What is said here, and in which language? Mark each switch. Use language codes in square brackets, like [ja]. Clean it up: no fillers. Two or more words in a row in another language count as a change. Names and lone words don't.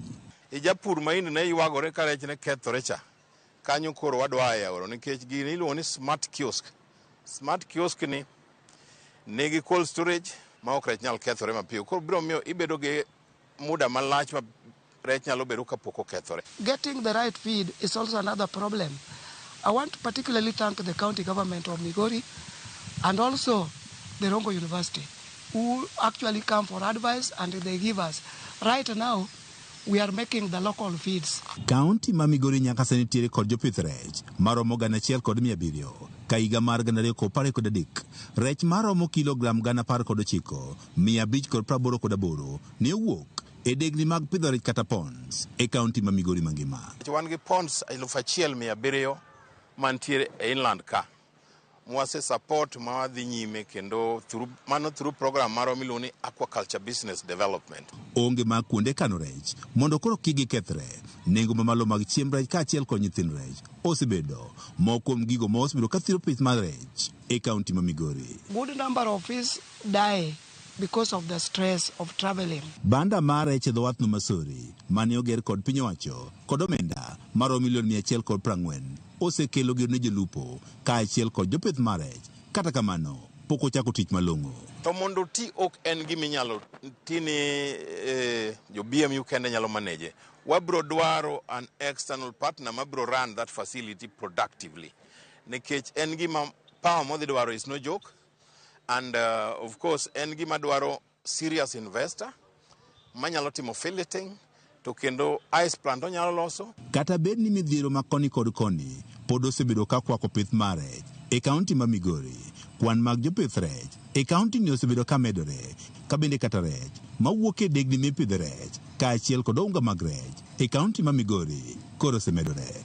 [luo] Japur maini ne ywagore ka rech ne kethore cha. Kanyo koro wadwaye oro nikech gini iluongo ni [en] smart kiosk. Smart kiosk [luo] ni nigi [en] cold storage [luo] ma ok rech nyal kethore mapiyo. Koro biro miyo ibedo gi muda malach ma rech nyalo bedo kapok okethore. [en] Getting the right feed is also another problem. I want to particularly thank the county government of Migori and also the Rongo University who actually come for advice and they give us. Right now, we are making the local feeds. [luo] Kaunti ma Migori nyaka sani tiere kod jopith rech maromo 1,700 ka higa mar 2013 rech maromo kilogram 19,588 ne owuok e degni mag pidho rech kata ponds e kaunti ma Migori mangima. Wan gi ponds 1,700 mantiere e inland ka. Mwase support mawadhi nyime kendo [en] through program [luo] maro miluongo ni Aquaculture Business Development. Onge mag kuonde kano rech mondo koro kik gikethre. Nengo mamalo mag chiemb rech kaachiel kod nyithind rech osebedo moko kuom gigo ma osebedo ka thiro pith mar rech e kaunti ma Migori. [en] Good number of fish die because of the stress of traveling. [luo] Banda mar rech e dho wath no Masori mane oger kod piny owacho kod omenda maromo $140 osekelo gir ne jolupo kaachiel kod jopith mar rech. Kata kamano pok ochako tich malong'o. To mondo ti ok en giminyalo tini jo BMU kende nyalo manage. Wabro dwaro an [en] external partner [luo] mabro [en] run that facility productively. [luo] Nikech en gima power modhi dwaro [en] is no joke. And of course, [luo] en gima dwaro [en] serious investor, [luo] manyalo timo filleting, to kendo [en] ice plant [luo] onyalo loso. Kata bed ni midhiero ma koni kod koni, pod osebedo ka kwako pith mar rech e kaunti ma Migori. Kwan mag jopith rech e kaunti ni osebedo ka medore, ka bende kata rech mawuok e degni mipidhe rech, kaachiel kod unga mag rech e kaunti ma Migori koro osemedore.